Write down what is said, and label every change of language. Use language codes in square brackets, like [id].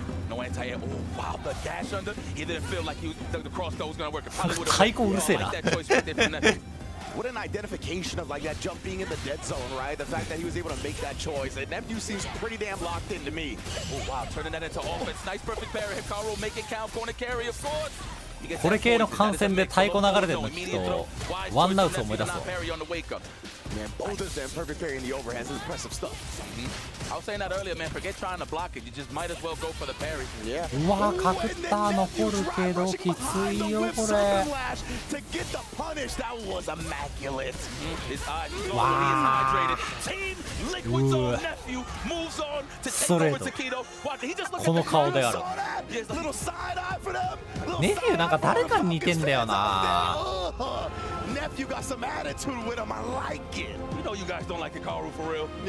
[en] No anti-air. Oh, wow, the dash under. He didn't feel like the cross throw was going to work. It probably would have like that choice right there from Nephew. What an identification of like that jump being in the dead zone, right? The fact that he was able to make that choice. And Nephew seems pretty damn locked into me. Oh, wow, turning that into offense. Nice perfect parry. Hikaru make it count. Corner carry, of course. [ja] これ系の観戦で太鼓流れてるの聞くとワンアウト思い出すわ。 [en] Man, both of them perfect parry in the overhands. This is impressive stuff. I was saying that earlier, man. Forget trying to block it. You just might as well go for the parry. Yeah. [ja] うわー、角田残るけどきついよこれ。 [en] To get the punish, that was immaculate. His eyes hydrated. Team Liquid's own nephew moves on to take over Takedo. He just looked at the crowd. Little side eye for them. [ja] ネフューなんか誰かに似てんだよな。 [en] Nephew got some attitude with him. I like it. You know you guys don't like Hikaru for real.